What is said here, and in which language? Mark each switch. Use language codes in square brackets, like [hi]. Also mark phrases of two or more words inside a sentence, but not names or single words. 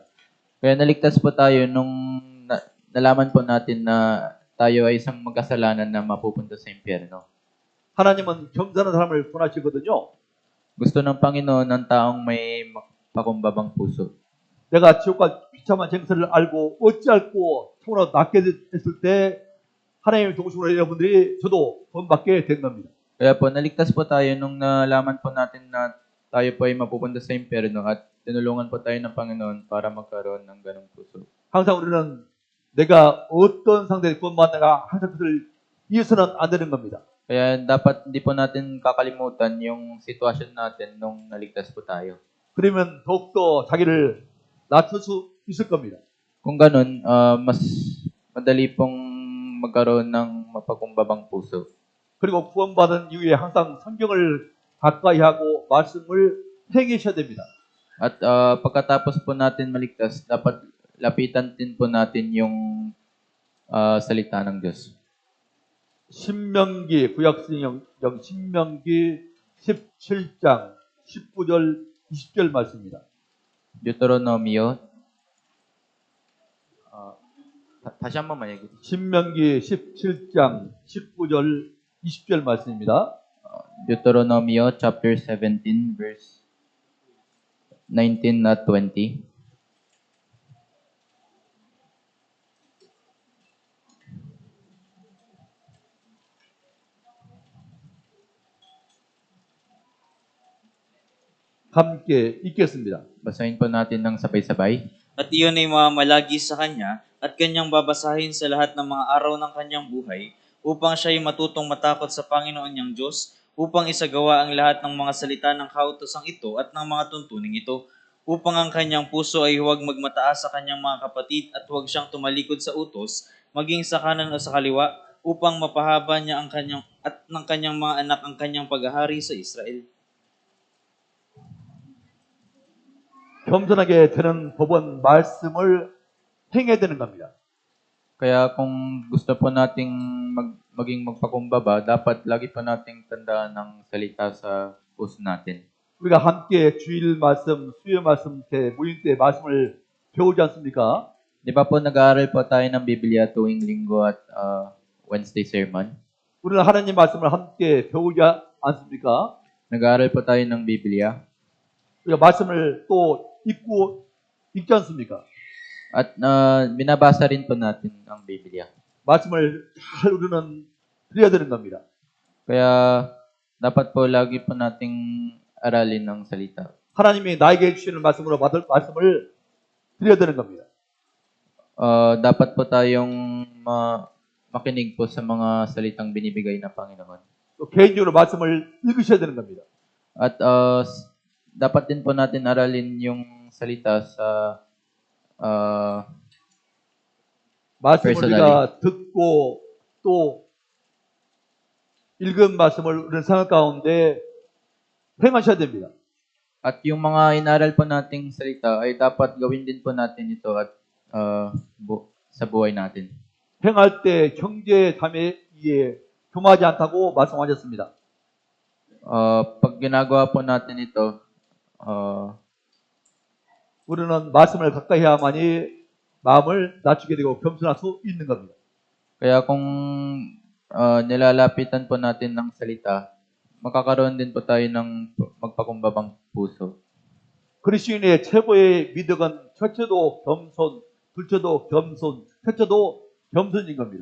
[tl] Kaya naligtas po tayo nung nalaman po natin na tayo ay isang magkasalanan na mapupunta sa impyerno. [ko] 하나님은 겸손한 사람을 구원하시거든요. [tl] Gusto ng Panginoon ng taong may pakumbabang puso. [ko] 내가 지옥 갈 비참한 죄인 것을 알고 어찌 알고 참으로 낫게 됐을 때 하나님의 도우심으로 여러분들이 저도 구원받게 된 겁니다. [tl] Kaya po, naligtas po tayo nung nalaman po natin na tayo po ay mapupunta sa impyerno at tinulungan po tayo ng Panginoon para magkaroon ng ganong puso. [ko] 항상 우리는 내가 어떤 상태에 구원받는가 항상 그것을 잊어서는 안 되는 겁니다. [tl] Kaya dapat hindi po natin kakalimutan yung sitwasyon natin nung naligtas po tayo. [ko] 그러면 더욱더 자기를 낮출 수 있을 겁니다. [tl] Kung ganun, mas madali pong magkaroon ng mapagkumbabang puso. [ko] 그리고 구원받은 이후에 항상 성경을 가까이 하고 말씀을 행하셔야 됩니다. [tl] At pagkatapos po natin maligtas, dapat lapitan din po natin yung salita ng Diyos. [ko] 신명기 구약성경 신명기 17장 19절 20절 말씀입니다. Deuteronomio. 다시 한 번만 얘기해 주세요. 신명기 17장 19절 20절 말씀입니다. [tl] Deuteronomio chapter 17 verse 19 at 20. [ko] 함께 읽겠습니다. [tl] Basahin po natin ng sabay-sabay. At iyon ay mamamalagi sa kanya at kanyang babasahin sa lahat ng mga araw ng kanyang buhay upang siya ay matutong matakot sa Panginoon niyang Diyos, upang isagawa ang lahat ng mga salita ng kautosang ito at ng mga tuntuning ito, upang ang kanyang puso ay huwag magmataas sa kanyang mga kapatid at huwag siyang tumalikod sa utos, maging sa kanan o sa kaliwa, upang mapahaba niya ang kanyang at ng kanyang mga anak ang kanyang paghahari sa Israel. [ko] 겸손하게 되는 법은 말씀을 행해야 되는 겁니다. [tl] Kaya kung gusto po nating maging magpakumbaba, dapat lagi po nating tandaan ang salita sa puso natin. [ko] 우리가 함께 주일 말씀, 수요 말씀 때 모임 때 말씀을 배우지 않습니까? [tl] Di ba po nag-aaral po tayo ng Biblia tuwing linggo at [en] Wednesday sermon? [ko] 우리는 하나님 말씀을 함께 배우지 않습니까? [tl] Nag-aaral po tayo ng Biblia [ko] 우리가 말씀을 또 읽지 않습니까? [tl] at binabasa rin po natin ang Biblia. [ko] 말씀을 잘 우리는 드려야 되는 겁니다. [tl] Kaya dapat po lagi po nating aralin ng salita. [ko] 하나님이 나에게 주시는 말씀으로 받을 말씀을 드려야 되는 겁니다. [tl] Dapat po tayong makinig po sa mga salitang binibigay ng Panginoon. [ko] 또 개인적으로 말씀을 읽으셔야 되는 겁니다. [tl] At dapat din po natin aralin yung salita sa [ko] 말씀을 [tl] Personally. [ko] 우리가 듣고 또 읽은 말씀을 우리는 생각 가운데 행하셔야 됩니다. [tl] at yung mga inaral po nating salita ay dapat gawin din po natin ito at sa buhay natin. [ko] 행할 때 형제 자매에 교마하지 않다고 말씀하셨습니다. [tl] Pag ginagawa po natin ito, [ko] 우리는 말씀을 가까이 해야만이 마음을 낮추게 되고 겸손할 수 있는 겁니다. [tl] kaya kung nilalapitan po natin ng salita, magkakaroon din po tayo ng magpakumbabang puso. [ko] 그리스도인의 최고의 미덕은 첫째도 겸손, 둘째도 겸손, 셋째도 겸손인 겁니다.